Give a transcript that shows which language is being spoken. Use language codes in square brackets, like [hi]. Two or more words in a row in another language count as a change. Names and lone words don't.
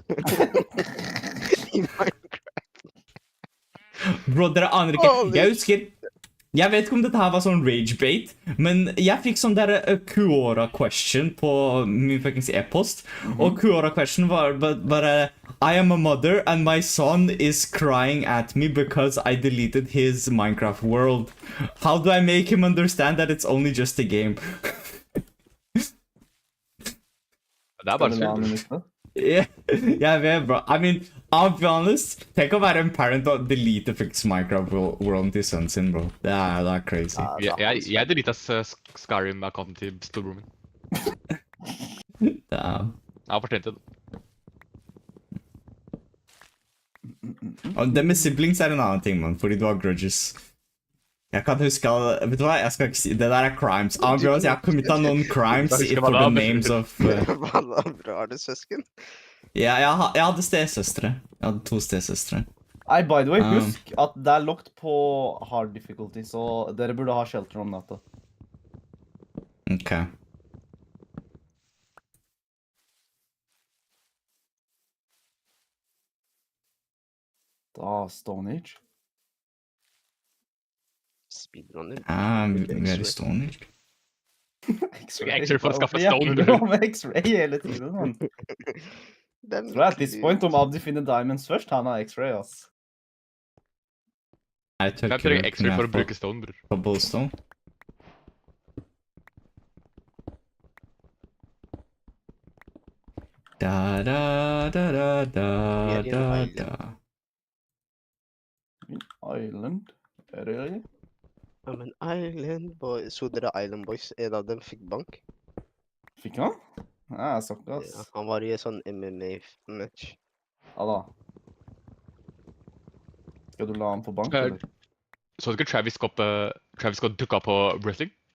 [no] I Minecraft. Bro, dere aner ikke. [en] Holy [no] Jeg husker... Jeg vet ikke om dette her var sånn ragebait, men jeg fikk sånn der Quora-question på min fuckings e-post. Og Quora-question var bare [en] I am a mother and my son is crying at me because I deleted his Minecraft world. How do I make him understand that it's only just a game? [no] Det er bare spill. Yeah, jeg vet, [en] bro. I mean, I'll be honest. [no] Tenk å være en parent og delete fix Minecraft world til sønnen sin, bro. Det er crazy. Jeg delita Skyrim-accounten til storebroren min. [en] Damn. [no] Jeg har fortjent det. Og det med siblings er en annen ting, man, fordi du har grudges. Jeg kan huske, vet du hva, jeg skal ikke si, det der er crimes. Jeg har committet noen crimes [en] for the names of... [no] Hva da, bro? Har du søsken? Ja, jeg hadde stesøstre. Jeg hadde 2 stesøstre. Nei, [en] by the way, [no] husk at det er locked på [en] hard difficulty, [no] så dere burde ha shelter om natta. Ok. Da, Stone Age. Speedrunner. Vi er i Stone Age. X-ray for å skaffe Jeg stone. prøver med X-ray hele tiden, man. Den Tror jeg [en] at this point, [no] om Abdi finner diamonds først, han har X-ray, ass. Jeg tør Jeg trenger X-ray for å bruke stone, bror. Cobblestone. Da da da da da da da. [en] Island, really? I'm an island boy. [no] Så dere Island Boys? En av dem fikk bank. Fikk han? Nei, jeg så ikke, Ja, ass. han var i en sånn MMA-match. Ja da. Skal du la han få bank, Eh, eller? Så du ikke Travis Scott dukka på wrestling?